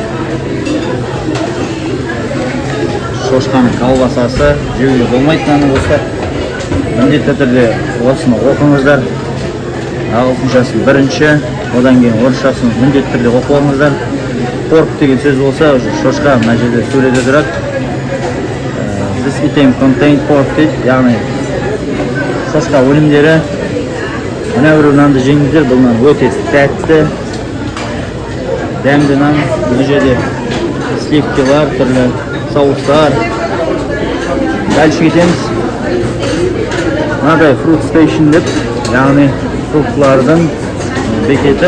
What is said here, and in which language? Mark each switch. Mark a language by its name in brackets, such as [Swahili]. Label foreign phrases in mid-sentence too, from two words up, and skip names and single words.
[Kazakh] Шошқаның колбасасы жеуге болмайды мынаны достар. Міндетті түрде осыны оқыңыздар. Ағылшыншасын бірінші, одан кейін орысшасын міндетті түрде оқып алыңыздар. Порк деген сөз болса, шошқа мына жерде сөйледе тұрады. [English] This item contain pork [Kazakh] дейді, яғни шошқа өнімдері. Мына бір нанды жеңіздер, бұл нан өте тәтті, дәмді нан. Бұл жерде сливкилар, түрлі соустар. Дальше кетеміз. Мынадай [English] fruit station [Kazakh] деп, яғни фруктлардың бекеті.